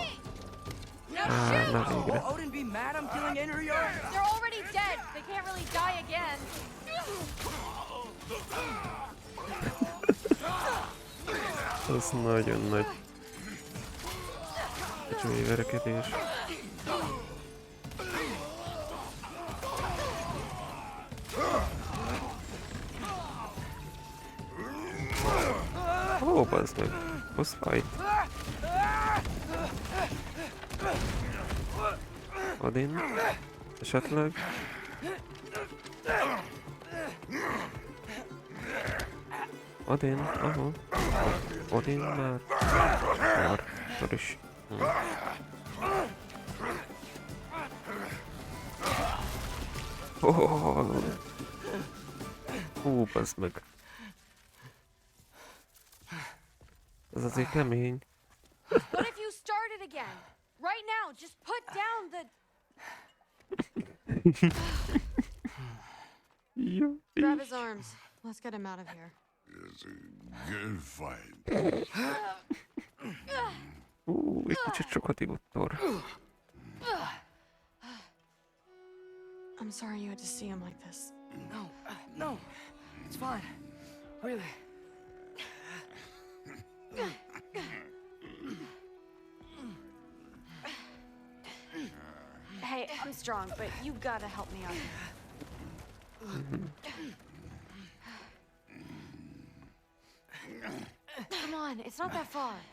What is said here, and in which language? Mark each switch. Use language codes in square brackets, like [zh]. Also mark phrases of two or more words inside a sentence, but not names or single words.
[hu] Na végre. [en] Will Odin be mad I'm killing Enriar? They're already dead. They can't really die again. [hu] Ez nagyon nagy. Csúly verekedés. Ó, bazd meg. [en] Boss fight. Odin. [hu] Esetleg. Odin, aha. Odin már. Már is. Hú, bazd meg. Ez azért kemény. [en] What if you started again? Right now, just put down the... [hu] Jó, [en] Grab Grab his arms. Let's get him out of here. It's a good fight. [hu] Egy kicsit sokat ivott Thor. [en] I'm sorry you had to see him like this. No, no, it's fine. Really. Hey, I'm strong, but you gotta help me out here. Come on, it's not that far.